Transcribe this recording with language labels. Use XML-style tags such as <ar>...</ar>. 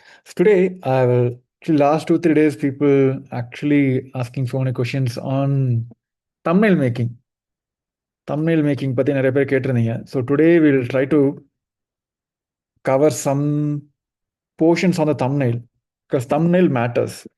<en>So today I will actually last 2 3 days people actually asking so many questions on thumbnail making.</en> <ta>Thumbnail making பத்தி நிறைய பேர் கேட்டிருந்தீங்க.</ta> <en>So today we will try to cover some portions on the thumbnail because thumbnail matters.</en>